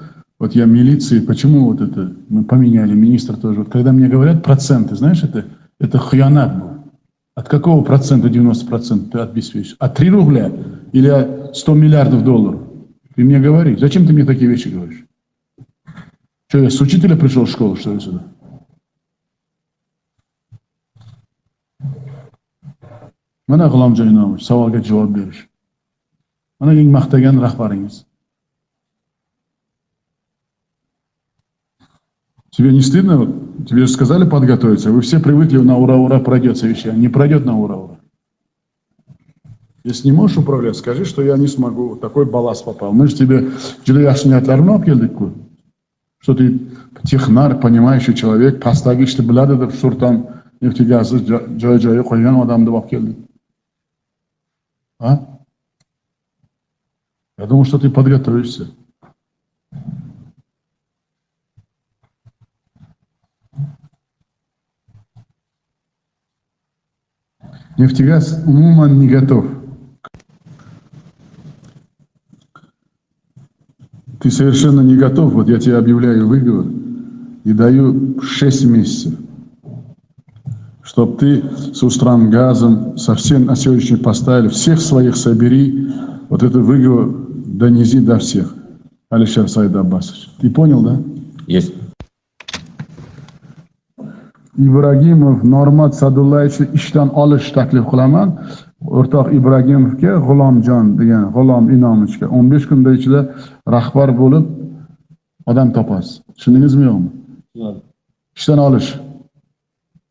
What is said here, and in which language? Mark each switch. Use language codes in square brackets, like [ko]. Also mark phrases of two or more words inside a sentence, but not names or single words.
[ru] Вот я милиции, почему вот это, мы поменяли, министр тоже. Вот когда мне говорят проценты, знаешь, это хьянат был. От какого процента 90% ты обеспечишь? От 3 рубля или от 100 миллиардов долларов? Ты мне говори, зачем ты мне такие вещи говоришь? Что, я с учителя пришел в школу, что ли, сюда? [uz] Mana G'ulomjon Inomovich savolga javob berish. Mana eng maqtagan rahbaringiz. [ru] Тебе не стыдно? Вот, тебе же сказали подготовиться. Вы все привыкли на ура-ура пройдет совещание. Не пройдет на ура-ура. Если не можешь управлять, скажи, что я не смогу. Такой балласт попал. Мы же тебе Джулияшнятlarni [uz] olib keldik-ku. [ru] Что ты технар, понимающий человек, [uz] pastdagi ishni biladi deb Surton neftigazni joy-joyiga qo'ygan odamni olib keldik. [ru] А? Я думал, что ты подготовишься. Нефтегаз умуман не готов. Ты совершенно не готов. Вот я тебе объявляю выговор и даю 6 месяцев. Чтобы ты с Устрангазом совсем на сегодняшний поставили, всех своих собери, вот этот выговор донеси до всех. Алишер Сайдаббасович. Ты понял, да? Есть. [uz] Ibragimov Normat Sadullayevich ishdan olish taklif qilaman. O'rtoq Ibragimovga G'ulomjon degan G'ulom Inomovichga 15 kunda ichida rahbar bo'lib odam topasiz. Tushundingizmi yo'qmi? Ishdan olish.